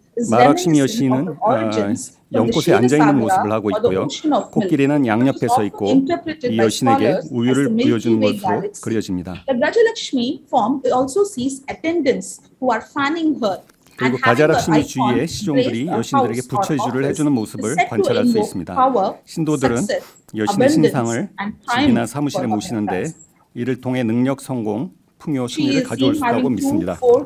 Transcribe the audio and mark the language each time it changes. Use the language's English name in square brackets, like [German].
[Korean] 마락시미 여신은 연꽃에 앉아있는 모습을 하고 있고요. 코끼리는 양옆에 서 있고 이 여신에게 우유를 부여주는 것으로 그려집니다. [English] The Gajalakshmi form also sees attendants who are fanning her. [Korean] 그리고 가자락시미 주위에 시종들이 여신들에게 부처주를 해주는 모습을 관찰할 수 있습니다. 신도들은 여신의 신상을 집이나 사무실에 모시는데 이를 통해 능력, 성공, 풍요, 승리를 가져올 수 있다고 믿습니다.